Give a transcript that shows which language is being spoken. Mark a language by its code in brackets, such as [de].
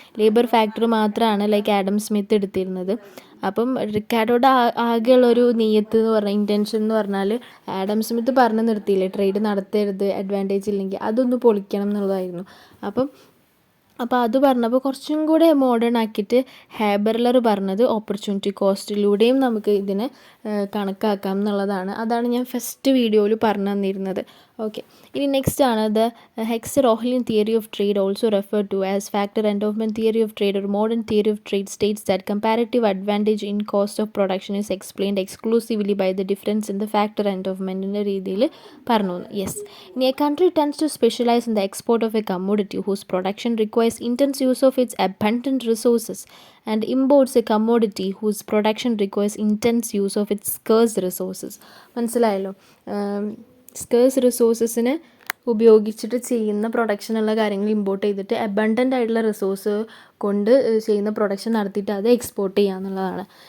[ml] Labour factor മാത്രമാണ് like Adam Smith എടുത്തിരുന്നത്. അപ്പം റിക്കാർഡോയുടെ ആകെയുള്ളൊരു നിയത്ത് എന്ന് പറഞ്ഞാൽ, ഇൻറ്റൻഷൻ എന്ന് പറഞ്ഞാൽ, ആഡം സ്മിത്ത് പറഞ്ഞു നിർത്തിയില്ലേ ട്രേഡ് നടത്തരുത് അഡ്വാൻറ്റേജ് ഇല്ലെങ്കിൽ, അതൊന്ന് പൊളിക്കണം എന്നുള്ളതായിരുന്നു. അപ്പോൾ അത് പറഞ്ഞപ്പോൾ കുറച്ചും കൂടെ മോഡേൺ ആക്കിയിട്ട് ഹാബർലർ പറഞ്ഞത് ഓപ്പർച്യൂണിറ്റി കോസ്റ്റിലൂടെയും നമുക്ക് ഇതിനെ കണക്കാക്കാം എന്നുള്ളതാണ്. അതാണ് ഞാൻ ഫസ്റ്റ് വീഡിയോയിൽ പറഞ്ഞു തന്നിരുന്നത്. [en] okay, ഇനി next ആണ് the Heckscher Ohlin theory of trade, also refer to as factor endowment theory of trade or modern theory of trade, states that comparative advantage in cost of production is explained exclusively by the difference in the factor endowment [ml] ൻ്റെ രീതിയിൽ പറഞ്ഞു. Yes, ഇനി [en] a country tends to specialize in the export of a commodity whose production requires intense use of its abundant resources and imports a commodity whose production requires intense use of its scarce resources. [ml] മനസ്സിലായല്ലോ, scarce റിസോഴ്സസിനെ ഉപയോഗിച്ചിട്ട് ചെയ്യുന്ന പ്രൊഡക്ഷനുള്ള കാര്യങ്ങൾ import ചെയ്തിട്ട് abundant ആയിട്ടുള്ള resource കൊണ്ട് ചെയ്യുന്ന production നടത്തിയിട്ട് അത് എക്സ്പോർട്ട് ചെയ്യുക എന്നുള്ളതാണ്.